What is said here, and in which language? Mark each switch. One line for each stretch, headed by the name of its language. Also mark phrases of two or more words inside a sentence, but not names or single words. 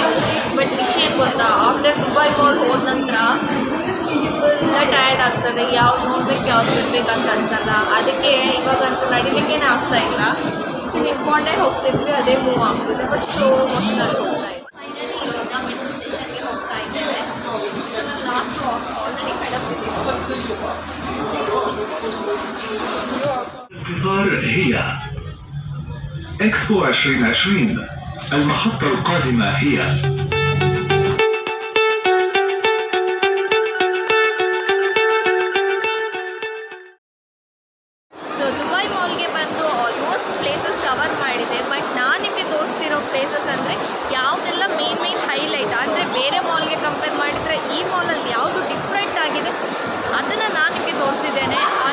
Kannada: ಬಟ್ ವಿಷಯ ಗೊತ್ತಾ, ಆಫ್ಟರ್ ದುಬೈ ಮಾಲ್ ಹೋದ ನಂತರ ಟಯರ್ಡ್ ಆಗ್ತದೆ, ಯಾವ್ದು ನೋಡ್ಬೇಕು ಯಾವ್ದು ಬಿಡ್ಬೇಕಂತ ಅನ್ಸಲ್ಲ. ಅದಕ್ಕೆ ಇವಾಗಂತೂ ನಡಿಲಿಕ್ಕೇನೆ ಆಗ್ತಾ ಇಲ್ಲ, ನಿಂತ್ಕೊಂಡೇ ಹೋಗ್ತಿದ್ವಿ, ಅದೇ ಮೂವ್ ಆಗ್ತದೆ, ಬಟ್
English: slow motion
Kannada: ಹೋಗ್ತಾ ಇದೆ. ಫೈನಲಿ ಇವಾಗ
English: metro station
Kannada: ಹೋಗ್ತಾ ಇದ್ದೇವೆ.
English: so last walk already fed up
Kannada: ಇದೆ.
Arabic: القطار هي إكسبو 2020. المحطة القادمة هي
Kannada: ಸೊ ದುಬೈ ಮಾಲ್ಗೆ ಬಂದು
English: almost places cover
Kannada: ಮಾಡಿದೆ. ಬಟ್ ನಾನು ನಿಮಗೆ ತೋರಿಸ್ತಿರೋ ಪ್ಲೇಸಸ್ ಅಂದರೆ ಯಾವುದೆಲ್ಲ
English: main highlight
Kannada: ಅಂದರೆ ಬೇರೆ ಮಾಲ್ಗೆ ಕಂಪೇರ್ ಮಾಡಿದರೆ ಈ ಮಾಲಲ್ಲಿ ಯಾವುದು ಡಿಫ್ರೆಂಟ್ ಆಗಿದೆ ಅದನ್ನು ನಾನು ನಿಮಗೆ ತೋರಿಸಿದ್ದೇನೆ.